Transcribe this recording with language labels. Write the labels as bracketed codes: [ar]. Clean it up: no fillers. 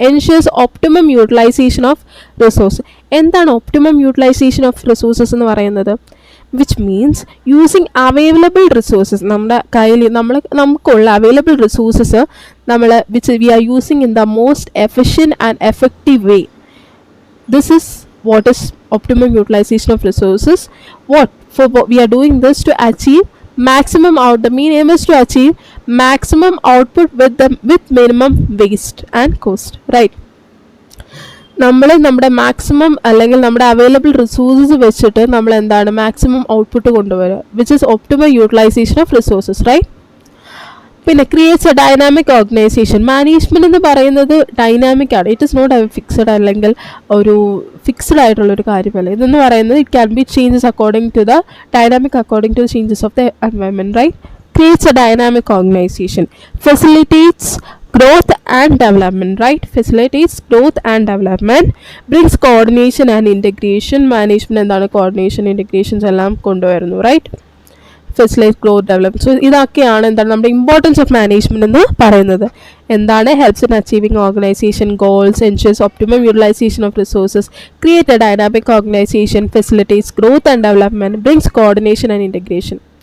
[en] Ensures optimum utilization of resource. എന്താണ് optimum utilization of resources എന്ന് പറയുന്നത്? Which means using available resources. [ml] നമ്മുടെ കയ്യിൽ നമുക്കുള്ള [en] Available resources which we are using in the most efficient and effective way. This is what is optimum utilization of resources. We are doing this to achieve maximum the main aim is to achieve maximum output with minimum waste and cost, right? [ml] നമ്മൾ നമ്മുടെ maximum അല്ലെങ്കിൽ നമ്മുടെ available resources വെച്ചിട്ട് നമ്മൾ എന്താണ് maximum output കൊണ്ടുവരിക, [en] which is optimum utilization of resources, [ml] right? പിന്നെ [en] Creates a dynamic organization. [ml] Management എന്ന് പറയുന്നത് ഡൈനാമിക് ആണ്. [en] it is not fixed, [ml] അല്ലെങ്കിൽ ഒരു ഫിക്സഡ് ആയിട്ടുള്ളൊരു കാര്യമല്ല. [en] ഇതെന്ന് പറയുന്നത് it can be changes according to the dynamic, according to the changes of the environment, right? Creates a dynamic organisation. Facilitates growth and development, right? Facilitates growth and development. Brings coordination and integration. [ml] Management എന്താണ്? coordination, integrations എല്ലാം കൊണ്ടുവരുന്നു, right? [en] Facilitate growth development. [ml] So ഇതൊക്കെയാണ് എന്താണ് നമ്മുടെ importance of management എന്ന് പറയുന്നത്. എന്താണ്? [en] Helps in achieving organisation goals, ensures optimum utilisation of resources, create a dynamic organisation, facilitates growth and development, brings coordination and integration.